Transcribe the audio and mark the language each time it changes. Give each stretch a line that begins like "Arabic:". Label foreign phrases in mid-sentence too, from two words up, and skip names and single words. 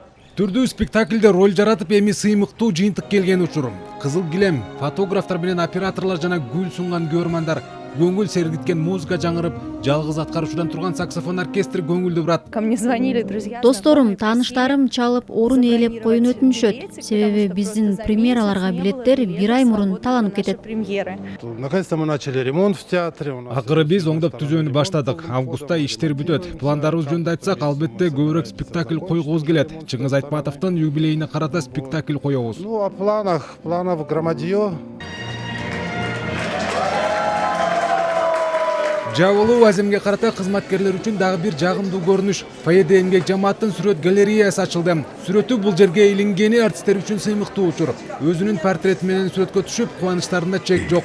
Kyrgyz: Түрдүү спектакльде роль жаратып эми сыймыктуу жыйынтык келген учур. Кызыл килем, фотографтар менен операторлор жана гүл сунган көрөрмандар, көңүл сергиткен музыка жаңырып, жалгыз аткаруучудан турган саксофон оркестр көңүлдү бурат.
Russian: Ко мне звонили друзья.
Kyrgyz: Досторум, тааныштарым чалып, орун ээлеп коюун өтүнүшөт. Себеби биздин премьераларга билеттер бир ай мурун таланып кетет.
Russian: Премьеры. Наконец-то мы начали ремонт в театре.
Kyrgyz: Акыры биз оңдоп түзүүнү баштадык. Августта иштер бүтөт. Пландарыбыз жөнүндө айтсак, албетте көбүрөөк спектакль койгубуз келет. Чыңгыз Айтматовдун юбилейине карата спектакль коебуз.
Russian: Ну, о планов громадье.
Kyrgyz: Жабылуу аземге карата кызматкерлер үчүн дагы бир жагымдуу көрүнүш. Фойеде эмгек жамааттын сүрөт галереясы ачылды. Сүрөтү бул жерге илингени артисттер үчүн сыймыктуу учур. Өзүнүн портрети менен сүрөткө түшүп, кубанычтарында чек жок.